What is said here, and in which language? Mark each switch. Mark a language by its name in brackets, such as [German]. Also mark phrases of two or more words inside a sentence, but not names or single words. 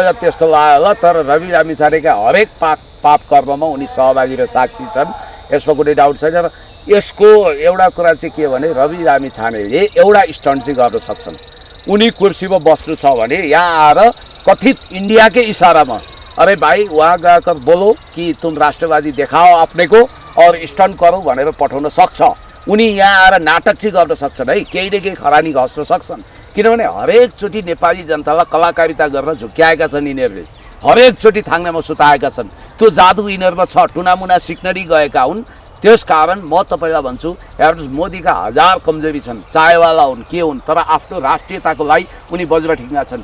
[Nepali] तपाईँलाई त्यस्तो लाग्यो होला, तर रवि लामिछानेका हरेक पाप कर्ममा उनी सहभागी र साक्षी छन्, यसमा कुनै डाउट छैन। र यसको एउटा कुरा चाहिँ के भने रवि लामिछानेले एउटा स्टन्ट चाहिँ गर्न सक्छन्। उनी कुर्सीमा बस्नु छ भने यहाँ आएर कथित इन्डियाकै इसारामा [Hindi] अरे भाइ वहाँ [Nepali] गएर [Hindi] बोलो कि तुम राष्ट्रवादी [Nepali] देखाओ [Hindi] अपने को और स्टन्ट करो [Nepali] भनेर पठाउन सक्छ। उनी यहाँ आएर नाटक चाहिँ गर्न सक्छन् है, केही न केही खरानी घस्न सक्छन्। किनभने हरेकचोटि नेपाली जनतालाई कलाकारिता गरेर झुक्क्याएका छन् यिनीहरूले, हरेकचोटि थाङ्नामा सुताएका छन्। त्यो जादु यिनीहरूमा छ, टुनामुना सिक्नरी गएका हुन्। त्यस कारण म तपाईँलाई भन्छु, हेर्नुहोस् मोदीका हजार कमजोरी छन्, चायवाला हुन् के हुन्, तर आफ्नो राष्ट्रियताको लागि उनी बज्र ठिङ्गा छन्।